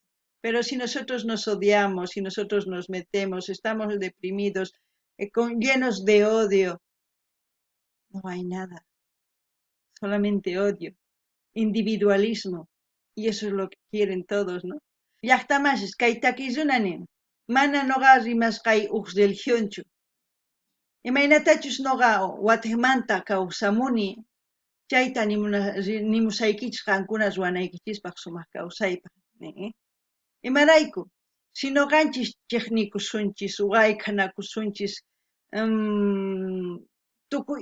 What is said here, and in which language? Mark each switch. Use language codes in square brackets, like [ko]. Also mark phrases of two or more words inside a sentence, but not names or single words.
[es] Pero si nosotros nos odiamos, si nosotros nos metemos, estamos deprimidos, llenos de odio, no hay nada, solamente odio, individualismo, y eso es lo que quieren todos, ¿no? [qu] Llaqtamashis kay takizunanin, mana noqa rimasqay uq religionchu. Imaynatachus noqa wathimanta kawsamuni chayta nimusaykichis qankuna ruwanaykichispaq sumaq kawsaypaq imarayku si noqanchis chiqnikusunchis wayk'anakusunchis tukuy